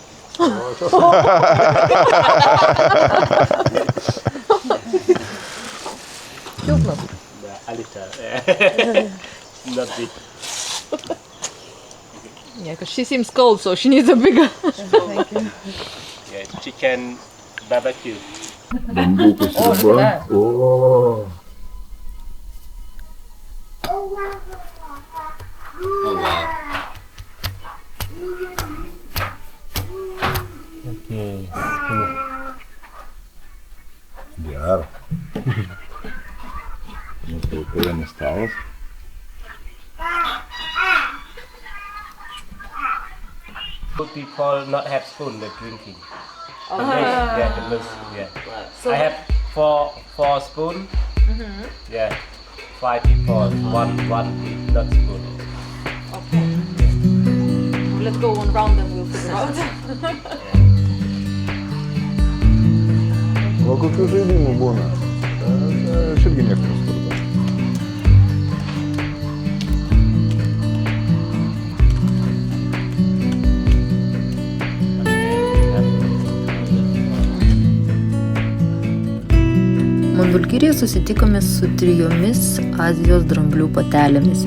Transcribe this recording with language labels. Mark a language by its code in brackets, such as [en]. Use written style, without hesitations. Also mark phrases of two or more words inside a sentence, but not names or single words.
[lt] Silpnas. [en] A little. Not big. Yeah, because she seems cold, so she needs a bigger. Yeah, chicken barbecue. [lt] Bambuko sriuba. O. [en] Okay. [lt] Gera. Mūsų vakarienės stalas. [en] Good people not have spoon, they're drinking. Yeah, the loose. Yeah. I have four spoon. Yeah. 5 people. One is not spoon. Let's go one round and we'll figure out. [lt] O kokių žaidimų būna? Aš irgi nieko nesupratau. Mondulkiryje susitikome su 3 Azijos dramblių patelėmis.